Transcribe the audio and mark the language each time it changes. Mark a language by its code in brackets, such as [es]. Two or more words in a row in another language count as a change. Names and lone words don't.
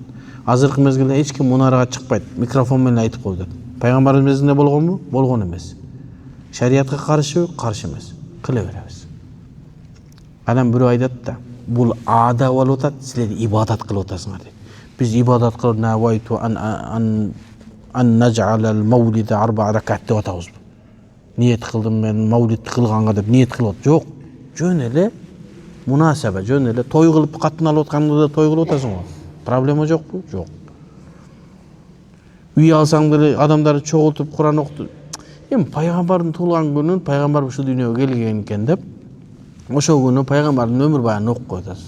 [ky] Азыркы мезгилде эч ким мунарага чыкпайт, микрофон менен айтып коет. Пайгамбарыбыз мезгилинде болгонбу? Болгон эмес. Шариатка каршыбы? Каршы эмес. Кыла беребиз. Анан бирөө айтат да, бул аада болуп атат, силер ибадат кылып атасыңар дейт. Биз ибадат кылып [ar] نويت أن نجعل المولد 4 ركعات [ky] деп атабыз. Ниет кылдым мен маулид кылганга деп ниет кылып атат. Жок. Жөн эле мунасаба, жөн эле той кылып катын алып атканда той кылып атасың го. Проблема жокпу? Жок. Үй алсаң деле адамдарды чогултуп Куран окутуп, эми пайгамбардын туулган күнүн пайгамбар ушул дүйнөгө келген экен деп, ошол күнү пайгамбардын өмүр баянын окуп коюп атасыз.